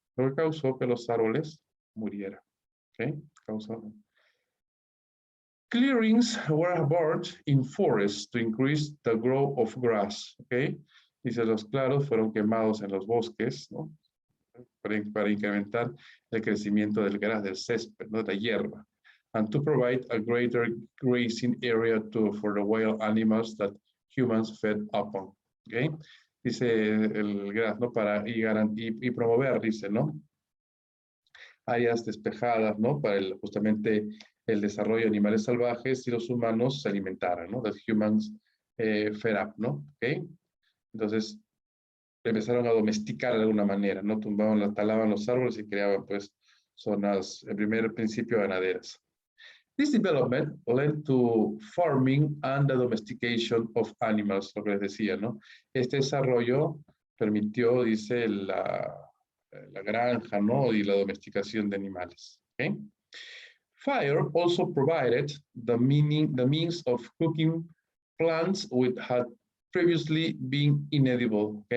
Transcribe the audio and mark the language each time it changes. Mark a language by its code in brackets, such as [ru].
[es] Lo que causó que los árboles murieran. ¿Okay? [en] Clearings were aboard in forests to increase the growth of grass. ¿Okay? [es] Dice, los claros fueron quemados en los bosques, ¿no? Para incrementar el crecimiento del gras, del césped, ¿no? De la hierba. [en] And to provide a greater grazing area for the wild animals that humans fed upon. ¿Okay? [es] Dice el gras, ¿no? Para y promover, dice, ¿no? Áreas despejadas, ¿no? Para justamente el desarrollo de animales salvajes y los humanos se alimentaran, ¿no? [en] That humans fed up, [es] ¿no? ¿Ok? Entonces, empezaron a domesticar de alguna manera, ¿no? Talaban los árboles y creaban, pues, zonas, en primer principio, ganaderas. [en] This development led to farming and the domestication of animals, [es] lo que les decía, [en] ¿no? [es] Este desarrollo permitió, dice, la granja, ¿no? Y la domesticación de animales. Okay? [en] Fire also provided the means of cooking plants which had previously been inedible.